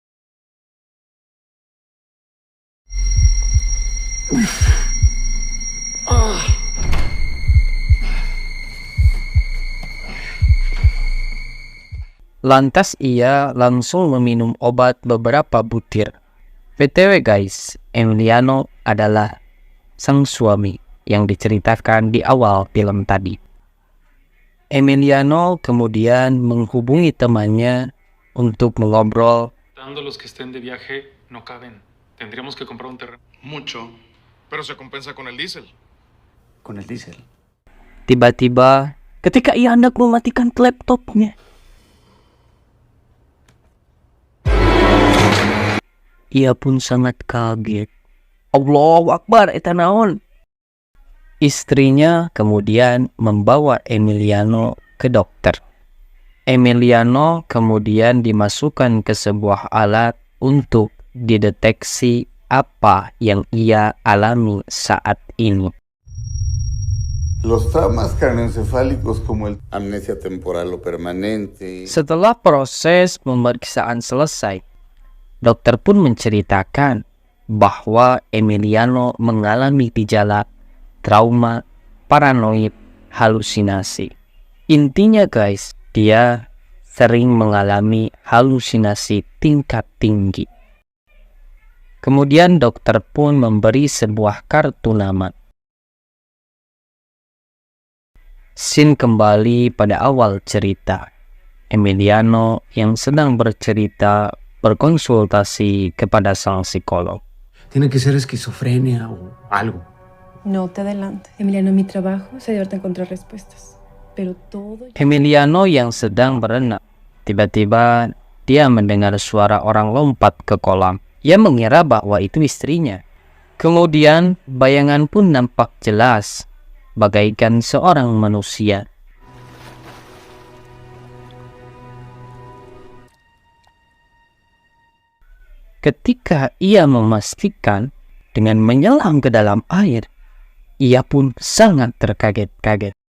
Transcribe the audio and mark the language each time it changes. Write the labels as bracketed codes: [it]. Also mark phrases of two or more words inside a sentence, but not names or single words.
[id] Lantas ia langsung meminum obat beberapa butir. [en] BTW guys, [id] Emiliano adalah sang suami yang diceritakan di awal film tadi. Emiliano kemudian menghubungi temannya untuk mengobrol. [es] Los que estén de viaje no caben. Tendríamos que comprar un terreno. Mucho, pero se compensa con el diésel. Con el diésel. [id] Tiba-tiba, ketika ia hendak mematikan laptopnya, ia pun sangat kaget. [ar] الله أكبر, [su] eta naon? [id] Istrinya kemudian membawa Emiliano ke dokter. Emiliano kemudian dimasukkan ke sebuah alat untuk dideteksi apa yang ia alami saat ini. [es] Los traumas craneoencefálicos como el amnesia temporal o permanente. [id] Setelah proses pemeriksaan selesai, dokter pun menceritakan bahwa Emiliano mengalami gejala trauma, paranoid, halusinasi. Intinya guys, dia sering mengalami halusinasi tingkat tinggi. Kemudian dokter pun memberi sebuah kartu nama. Scene kembali pada awal cerita. Emiliano yang sedang berkonsultasi kepada sang psikolog. [es] Tiene que ser esquizofrenia o algo. No te adelantes. Emiliano, mi trabajo es ayudarte a encontrar respuestas. Pero todo... [id] Emiliano yang sedang berenang, tiba-tiba dia mendengar suara orang lompat ke kolam. Ia mengira bahwa itu istrinya. Kemudian bayangan pun nampak jelas, bagaikan seorang manusia. Ketika ia memastikan dengan menyelam ke dalam air, ia pun sangat terkaget-kaget.